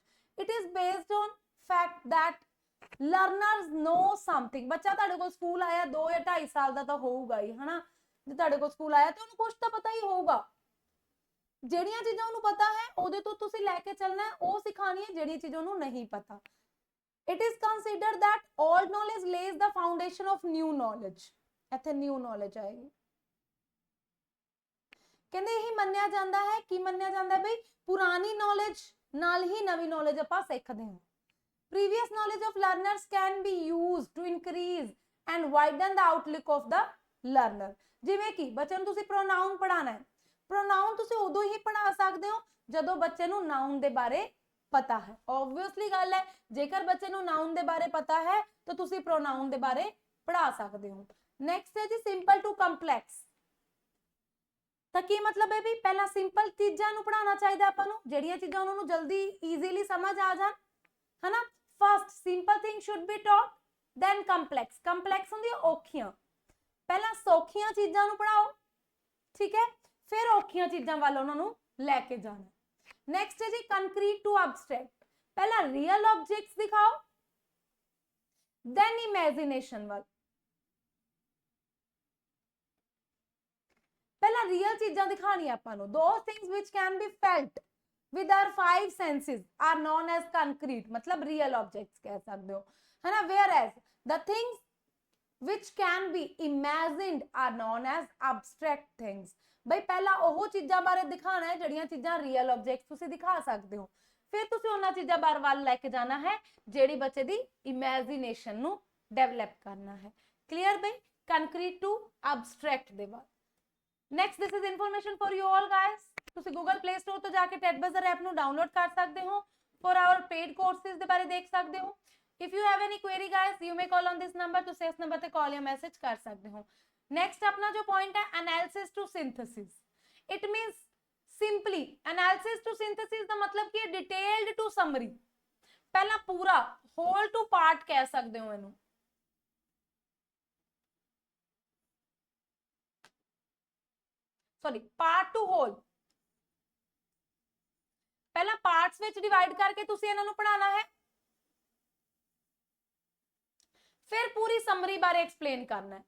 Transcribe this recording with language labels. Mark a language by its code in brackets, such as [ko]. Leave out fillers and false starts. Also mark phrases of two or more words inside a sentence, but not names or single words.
[en] it is based on fact that learners know something. [pa] ਬੱਚਾ ਤੁਹਾਡੇ ਕੋਲ ਸਕੂਲ ਆਇਆ 2 ਜਾਂ 2.5 ਸਾਲ ਦਾ ਤਾਂ ਹੋਊਗਾ ਹੀ, ਹਨਾ। ਜੇ ਤੁਹਾਡੇ ਕੋਲ ਸਕੂਲ ਆਇਆ ਤਾਂ ਉਹਨੂੰ ਕੁਝ ਤਾਂ ਪਤਾ ਹੀ ਹੋਊਗਾ। ਜਿਹੜੀਆਂ ਚੀਜ਼ਾਂ ਉਹਨੂੰ ਪਤਾ ਹੈ ਉਹਦੇ ਤੋਂ ਤੁਸੀਂ ਲੈ ਕੇ ਚੱਲਣਾ, ਉਹ ਸਿਖਾਣੀ ਹੈ ਜਿਹੜੀ ਚੀਜ਼ ਉਹਨੂੰ ਨਹੀਂ ਪਤਾ। [en] It is considered that old knowledge lays the foundation of new knowledge. [pa] ਇੱਥੇ [en] new knowledge [pa] ਆਏਗੀ। ਕਹਿੰਦੇ ਇਹੀ ਮੰਨਿਆ ਜਾਂਦਾ ਹੈ, ਕੀ ਮੰਨਿਆ ਜਾਂਦਾ ਹੈ ਬਈ? ਪੁਰਾਣੀ ਨੌਲੇਜ ਨਾਲ ਹੀ ਨਵੀਂ ਨੌਲੇਜ ਆਪਾਂ ਸਿੱਖਦੇ ਹਾਂ। [en] Previous knowledge of learners can be used to increase and widen the outlook of the learner. [pa] ਜਿਵੇਂ ਕਿ ਬੱਚੇ ਨੂੰ ਤੁਸੀਂ pronoun ਪੜਾਣਾ ਹੈ, pronoun ਤੁਸੀਂ ਉਦੋਂ ਹੀ ਪੜਾ ਸਕਦੇ ਹੋ ਜਦੋਂ ਬੱਚੇ ਨੂੰ noun ਦੇ ਬਾਰੇ ਪਤਾ ਹੈ। Obviously ਗੱਲ ਹੈ, ਜੇਕਰ ਬੱਚੇ ਨੂੰ noun ਦੇ ਬਾਰੇ ਪਤਾ ਹੈ ਤਾਂ ਤੁਸੀਂ pronoun ਦੇ ਬਾਰੇ ਪੜਾ ਸਕਦੇ ਹੋ। Next ਹੈ ਜੀ [en] simple to complex। [pa] ਤਾਂ ਕੀ ਮਤਲਬ ਹੈ ਵੀ? ਪਹਿਲਾਂ ਸਿੰਪਲ ਚੀਜ਼ਾਂ ਨੂੰ ਪੜਾਉਣਾ ਚਾਹੀਦਾ ਆਪਾਂ ਨੂੰ, ਜਿਹੜੀਆਂ ਚੀਜ਼ਾਂ ਉਹਨਾਂ ਨੂੰ ਜਲਦੀ ਈਜ਼ੀਲੀ ਸਮਝ ਆ ਜਾਣ, ਹਨਾ। [en] first simple thing should be taught, then complex. [pa] ਕੰਪਲੈਕਸ ਹੁੰਦੀਆਂ ਔਖੀਆਂ। ਪਹਿਲਾਂ ਸੌਖੀਆਂ ਚੀਜ਼ਾਂ ਨੂੰ ਪੜਾਓ, ਠੀਕ ਹੈ, ਫਿਰ ਔਖੀਆਂ ਚੀਜ਼ਾਂ ਵੱਲ ਉਹਨਾਂ ਨੂੰ ਲੈ ਕੇ ਜਾਣਾ। ਨੈਕਸਟ ਹੈ ਜੀ [en] concrete to abstract. [pa] ਪਹਿਲਾਂ [en] real objects [pa] ਦਿਖਾਓ, [en] then imagination [pa] ਵੱਲ। ਪਹਿਲਾਂ ਰੀਅਲ ਚੀਜ਼ਾਂ ਦਿਖਾਣੀਆਂ ਆਪਾਂ ਨੂੰ। [en] those things which can be felt with our 5 senses are known as concrete, [hi] मतलब real objects कह सकते हो, है ना। [en] whereas the things which can be imagined are known as abstract things। [pa] ਬਈ ਪਹਿਲਾਂ ਉਹ ਚੀਜ਼ਾਂ ਬਾਰੇ ਦਿਖਾਣਾ ਹੈ ਜਿਹੜੀਆਂ ਚੀਜ਼ਾਂ [en] real objects [pa] ਤੁਸੀਂ ਦਿਖਾ ਸਕਦੇ ਹੋ, ਫਿਰ ਤੁਸੀਂ ਉਹਨਾਂ ਚੀਜ਼ਾਂ ਬਾਰੇ ਵੱਲ ਲੈ ਕੇ ਜਾਣਾ ਹੈ ਜਿਹੜੀ ਬੱਚੇ ਦੀ ਇਮੇਜਿਨੇਸ਼ਨ ਨੂੰ ਡਿਵੈਲਪ ਕਰਨਾ ਹੈ। [en] ਕਲੀਅਰ ਬਈ? concrete to abstract [pa] ਦੇ ਬਾਅਦ [en] next this is information for you all guys। [pa] ਤੁਸੀਂ Google Play Store ਤੋਂ ਜਾ ਕੇ TEDBuzzer ਐਪ ਨੂੰ ਡਾਊਨਲੋਡ ਕਰ ਸਕਦੇ ਹੋ, [en] for our paid courses [pa] ਦੇ ਬਾਰੇ ਦੇਖ ਸਕਦੇ ਹੋ। [en] if you have any query guys you may call on this number, [pa] ਤੁਸੀਂ ਇਸ ਨੰਬਰ ਤੇ ਕਾਲ ਜਾਂ ਮੈਸੇਜ ਕਰ ਸਕਦੇ ਹੋ। next ਆਪਣਾ ਜੋ ਪੁਆਇੰਟ ਹੈ [en] analysis to synthesis। it means simply analysis to synthesis [pa] ਦਾ ਮਤਲਬ ਕੀ ਹੈ? [en] detailed to summary। [pa] ਪਹਿਲਾਂ ਪੂਰਾ [en] whole to part [pa] ਕਹਿ ਸਕਦੇ ਹੋ ਇਹਨੂੰ। [en] sorry, part to whole. [pa] ਪਹਿਲਾਂ ਪਾਰਟਸ ਵਿੱਚ ਡਿਵਾਈਡ ਕਰਕੇ ਤੁਸੀਂ ਇਹਨਾਂ ਨੂੰ ਪੜਾਉਣਾ ਹੈ, ਫਿਰ ਪੂਰੀ ਸਮਰੀ ਬਾਰੇ ਐਕਸਪਲੇਨ ਕਰਨਾ ਹੈ।